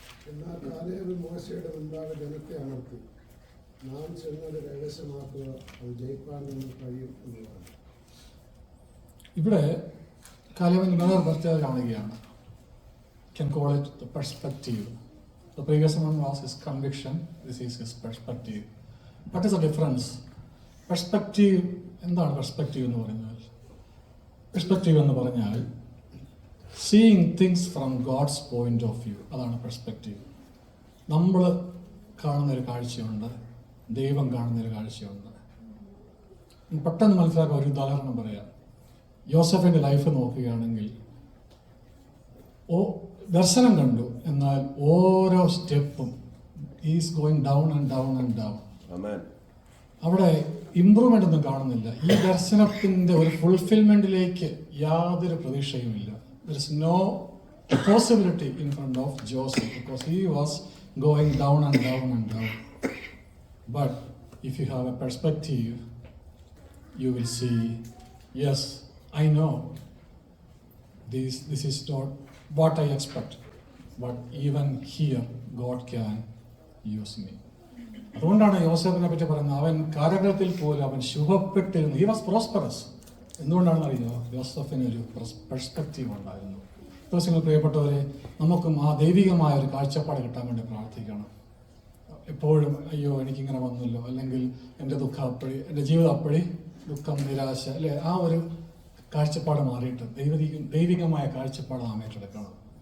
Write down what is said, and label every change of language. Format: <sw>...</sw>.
<ml>എന്നാൽ കാലേബ് മോശയുടെ മുൻപാകെ ജനത്തെ അമർത്തി, നാം ചെന്നത് രഹസ്യമാക്കുക, അത് ജയിപ്പാൻ നിന്ന് കഴിയും എന്നുള്ളതാണ്. ഇവിടെ കാലേബിന്റെ വേറെ പ്രത്യേകത കാണുകയാണ്.</ml> <en>Can call it the perspective. The previous one was his conviction. This is his perspective. What is the difference?</en> <ml>Perspective, എന്താണ് പെർസ്പെക്റ്റീവ് എന്ന് പറഞ്ഞാൽ? പെർസ്പെക്റ്റീവ് എന്ന് പറഞ്ഞാൽ</ml> <en>Seeing things from God's point of view.</en> <ml>അതാണ് പെർസ്പെക്റ്റീവ്. നമ്മൾ കാണുന്നൊരു കാഴ്ചയുണ്ട്, ദൈവം കാണുന്നൊരു കാഴ്ചയുണ്ട്. പെട്ടെന്ന് മനസ്സിലാക്കാൻ ഒരു ഉദാഹരണം പറയാം. യോസഫിൻ്റെ ലൈഫ് നോക്കുകയാണെങ്കിൽ ദർശനം കണ്ടു, എന്നാൽ ഓരോ സ്റ്റെപ്പും</ml> <en>is going down and down</en> <ml>and down. അവിടെ ഇമ്പ്രൂവ്മെൻ്റ് ഒന്നും കാണുന്നില്ല. ഈ ദർശനത്തിൻ്റെ ഒരു ഫുൾഫിൽമെൻറ്റിലേക്ക് യാതൊരു പ്രതീക്ഷയുമില്ല.</ml> <en>There is no possibility in front of Joseph because he was going down and down and down. But if you have a perspective, you will see, yes, I know this is not what I expect, but even here God can use me.</en> <ml>അതുകൊണ്ടാണ് യോസേഫിനെ പറ്റി പറയുന്നത്, അവൻ കാരാഗ്രഹത്തിൽ പോലും അവൻ ശുഭപ്പെട്ടിരുന്നു.</ml> <en>He was prosperous.</en> <ml>എന്തുകൊണ്ടാണെന്ന് അറിയോ? യോസഫിന് ഒരു പെർസ്പെക്റ്റീവ് ഉണ്ടായിരുന്നു. ദിവസങ്ങൾ പ്രിയപ്പെട്ടവരെ, നമുക്കും ആ ദൈവികമായ ഒരു കാഴ്ചപ്പാട് കിട്ടാൻ വേണ്ടി പ്രാർത്ഥിക്കണം. എപ്പോഴും അയ്യോ എനിക്കിങ്ങനെ വന്നല്ലോ, അല്ലെങ്കിൽ എൻ്റെ ദുഃഖം അപ്പഴി, എൻ്റെ ജീവിതം അപ്പഴി ദുഃഖം, നിരാശ, അല്ലെ, ആ ഒരു കാഴ്ചപ്പാട് മാറിയിട്ട് ദൈവികമായ കാഴ്ചപ്പാട് നാം ഏറ്റെടുക്കണം.</ml>